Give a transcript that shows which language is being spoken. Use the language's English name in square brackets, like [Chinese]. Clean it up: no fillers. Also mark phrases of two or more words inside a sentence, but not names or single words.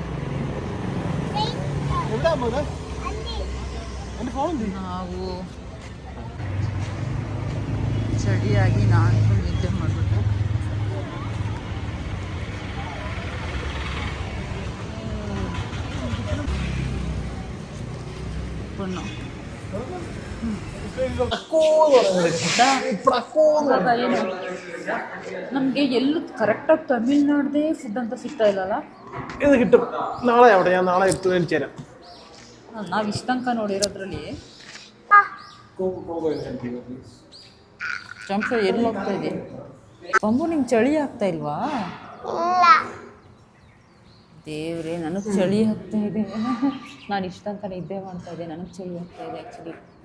[Kannada] ನಾವು ಚಳಿಯಾಗಿ ನಾನು ನಿದ್ದೆ ಮಾಡಿಬಿಟ್ಟು ಪುಣ್ಣು ನಮಗೆ ಎಲ್ಲೂ ಕರೆಕ್ಟಾಗಿ ತಮಿಳ್ನಾಡ್ದೇ ಫುಡ್ ಅಂತ ಸಿಗ್ತಾ ಇಲ್ಲಲ್ಲ. [Malayalam] ഇത് കിട്ടും നാളെ. അവിടെ ഞാൻ നാളെ എടുത്തു മേടിച്ചു തരാം. [Kannada] ನಾವು ಇಷ್ಟ ತನಕ ನೋಡಿರೋದ್ರಲ್ಲಿ ಚಂಪ ಎಲ್ಲಿ ಹೋಗ್ತಾ ಇದೆ? ಪಂಬು, ನಿಂಗೆ ಚಳಿ ಆಗ್ತಾ ಇಲ್ವಾ? ದೇವ್ರೆ, ನನಗೆ ಚಳಿ ಆಗ್ತಾ ಇದೆ. ನಾನು ಇಷ್ಟ ತನಕ ನಿದ್ದೆ ಮಾಡ್ತಾ ಇದ್ದೆ, ನನಗೆ ಚಳಿ ಆಗ್ತಾ ಇದೆ ಆ್ಯಕ್ಚುಲಿ.